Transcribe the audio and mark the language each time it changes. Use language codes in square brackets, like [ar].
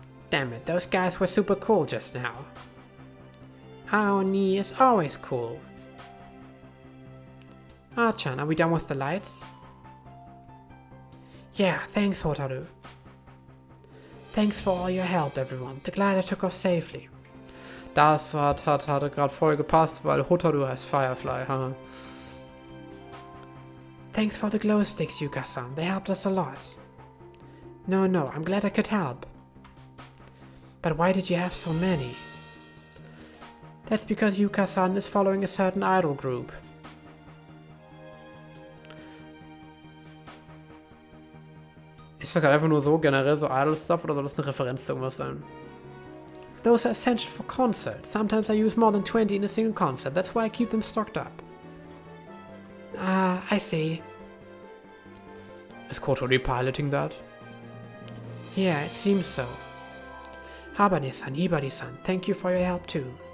[en] Damn it, those guys were super cool just now. Aoni is always cool. Ah-chan, are we done with the lights? Yeah, thanks, Hotaru. Thanks for all your help, everyone. The glider took off safely. [de] Das hatte gerade voll gepasst, weil Hotaru heißt Firefly, haha. [en] Thanks for the glow sticks, Yuka-san. They helped us a lot. No, I'm glad I could help. But why did you have so many? That's because Yuka-san is following a certain idol group. [de] Ist das gerade einfach nur so generell so Idol-Stuff oder soll das eine Referenz zu irgendwas sein? [en] Those are essential for concerts. Sometimes I use more than 20 in a single concert. That's why I keep them stocked up. Ah, I see. Is Kotori piloting that? Yeah, it seems so. Habane-san, Ibari-san, thank you for your help too.